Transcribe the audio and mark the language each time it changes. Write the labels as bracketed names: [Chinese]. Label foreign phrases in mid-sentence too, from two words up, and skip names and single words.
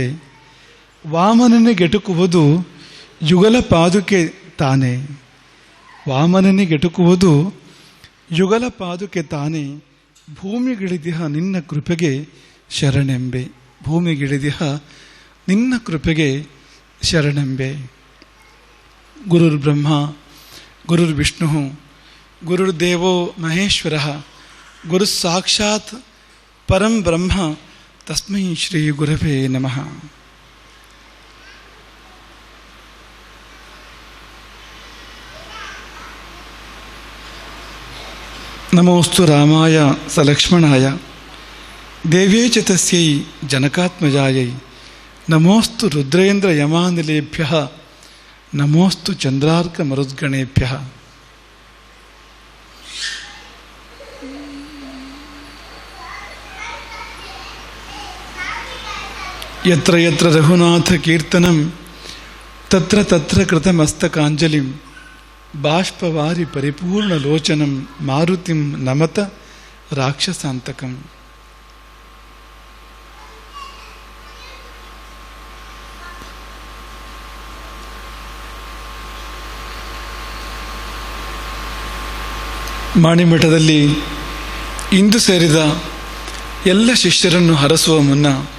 [Kannada] ವಾಮನನಿಗೆಟುಕುವುದು ಯುಗಲ ಪಾದುಕೆ ತಾನೇ. ವಾಮನನಿಗೆಟುಕುವುದು ಯುಗಲ ಪಾದುಕೆ ತಾನೇ. ಭೂಮಿಗಿಳಿದಿಹ ನಿನ್ನ ಕೃಪೆಗೆ ಶರಣೆಂಬೆ. ಭೂಮಿಗಿಳಿದಿಹ ನಿನ್ನ ಕೃಪೆಗೆ ಶರಣೆಂಬೆ. [Sanskrit] ಗುರುರ್ ಬ್ರಹ್ಮ ಗುರುರ್ ವಿಷ್ಣು ಗುರುರ್ದೇವೋ ಮಹೇಶ್ವರ ಗುರು ಸಾಕ್ಷಾತ್ ಪರಂ ಬ್ರಹ್ಮ ತಸ್ಮೈ ಶ್ರೀ ಗುರವೇ ನಮಃ. ನಮೋಸ್ತು ರಾಮಾಯ ಸಲಕ್ಷ್ಮಣಾಯ ದೇವ್ಯೈ ಚ ತಸ್ಯೈ ಜನಕಾತ್ಮಜಾಯೈ. ನಮೋಸ್ತು ರುದ್ರೇಂದ್ರ ಯಮಾನಿಲೇಭ್ಯಃ ನಮೋಸ್ತು ಚಂದ್ರಾರ್ಕ ಮರುದ್ಗಣೇಭ್ಯಃ. ಯತ್ರ ಯತ್ರ ರಘುನಾಥ ಕೀರ್ತನಂ ತತ್ರ ತತ್ರ ಕೃತಮಸ್ತಕಾಂಜಲಿಂ ಬಾಷ್ಪವಾರಿ ಪರಿಪೂರ್ಣ ಲೋಚನಂ ಮಾರುತಿಂ ನಮತ ರಾಕ್ಷಸಾಂತಕಂ. [Kannada] ಮಾಣಿಮಠದಲ್ಲಿ ಇಂದು ಸೇರಿದ ಎಲ್ಲ ಶಿಷ್ಯರನ್ನು ಹರಸುವ ಮುನ್ನ